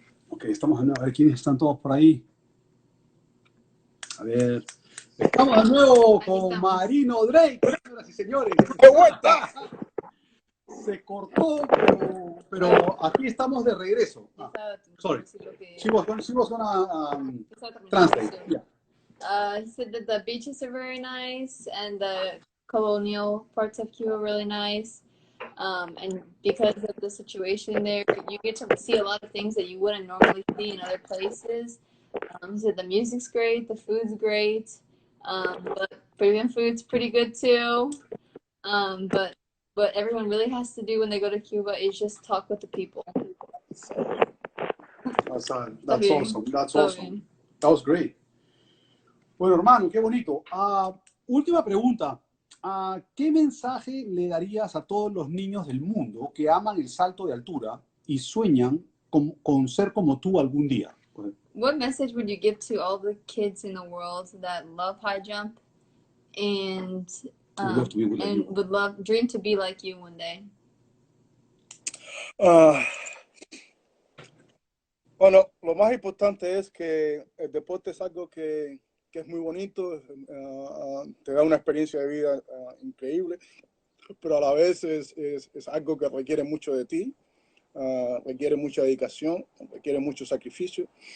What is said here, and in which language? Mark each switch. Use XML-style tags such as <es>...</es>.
<es>Ok, estamos de nuevo. A ver quiénes están todos por ahí. A ver. Estamos de nuevo con Marino Drake, señoras y señores. ¡Qué vuelta! Se cortó, pero aquí estamos de regreso.</es> <en>Sorry. She was gonna translate. Yeah. He said that the beaches are very nice and the colonial parts of Cuba are really nice. And because of the situation there, you get to see a lot of things that you wouldn't normally see in other places. So the music's great, the food's great, but Peruvian food's pretty good too. But what everyone really has to do when they go to Cuba is just talk with the people. That's awesome.</en> <es>Está</es> <en>That's awesome.</en> <es>bien.</es> <en>That was great.</en> <es>Bueno, hermano, qué bonito. Última pregunta. ¿Qué mensaje le darías a todos los niños del mundo que aman el salto de altura y sueñan con ser como tú algún día?</es> <en>What message would you give to all the kids in the world that love high jump and would dream to be like you one day?</en> <es>Bueno, lo más importante es que el deporte es algo que es muy bonito, te da una experiencia de vida increíble, pero a la vez es algo que requiere mucho de ti, requiere mucha dedicación, requiere mucho sacrificio,</es>